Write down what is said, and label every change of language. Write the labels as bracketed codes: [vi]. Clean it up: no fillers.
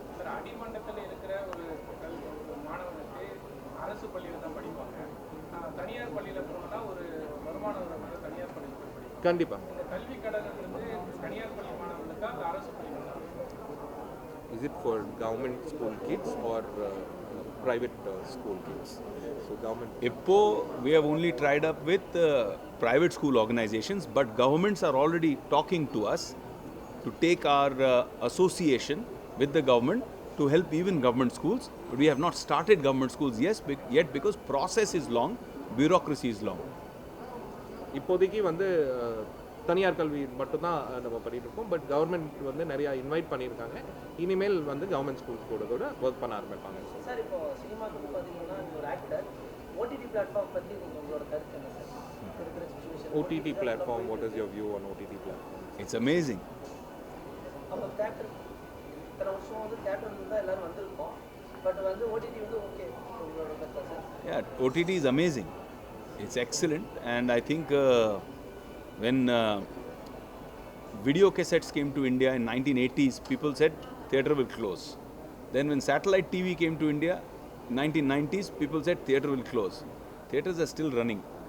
[ta] Sir, அடிமட்டத்தில் இருக்கிற ஒரு மாணவனுக்கு அரசு பள்ளியில் தான் படிப்பாங்க, தனியார் பள்ளியில் போனால் ஒரு வருமானம் வந்து தனியார் பள்ளியில் போய் படிப்பாங்க. கண்டிப்பாக இந்த கல்வி கடன் வந்து தனியார் பள்ளி மாணவர்களுக்கா இல்லை அரசு பள்ளிகளுக்கா? [en] Is it for government school kids or private school kids? So government. [ta] Ippo, [en] we have only tried up with private school organizations, but governments are already talking to us to take our association with the government to help even government schools. But we have not started government schools yet because process is long, bureaucracy is long. [ta] இப்போதைக்கு வந்து தனியார் கல்வி மட்டும்தான் நம்ம பண்ணிட்டு இருக்கோம். But government வந்து நிறையா இன்வைட் பண்ணியிருக்காங்க. இனிமேல் வந்து கவர்மெண்ட் ஸ்கூல்ஸ் கூட ஒர்க் பண்ண ஆரம்பிப்பாங்க. சார், இப்போ சினிமாக்கு பார்த்தீங்கன்னா நீங்கள் ஒரு ஆக்டர், ஓடிடி பிளாட்ஃபார்ம் பற்றி நீங்கள் உங்களோட கருத்து என்ன சார்? இருக்கிற situation [en] OTT platform, what is your view on OTT platform? It's amazing. [ta] அப்போ தேட்டர் இத்தனை வருஷம் வந்து தேட்டர் தான் எல்லோரும் வந்திருக்கோம், பட் வந்து ஓடிடி வந்து ஓகே உங்களோட கருத்தா sir? [en] Yeah, OTT is amazing. It's excellent, and I think when video cassettes came to India in 1980s, people said theatre will close. Then when satellite TV came to India in 1990s, people said theatre will close. Theatres are still running.